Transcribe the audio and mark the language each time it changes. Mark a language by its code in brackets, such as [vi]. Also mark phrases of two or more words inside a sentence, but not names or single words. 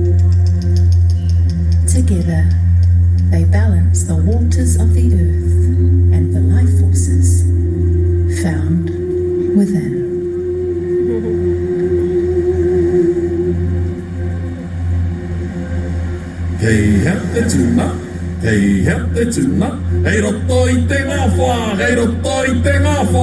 [en] Together, they balance the waters of the earth and the life forces found within. [mi] Kei hea te tuna, hei roto I te ngawha, hei roto I te ngawha.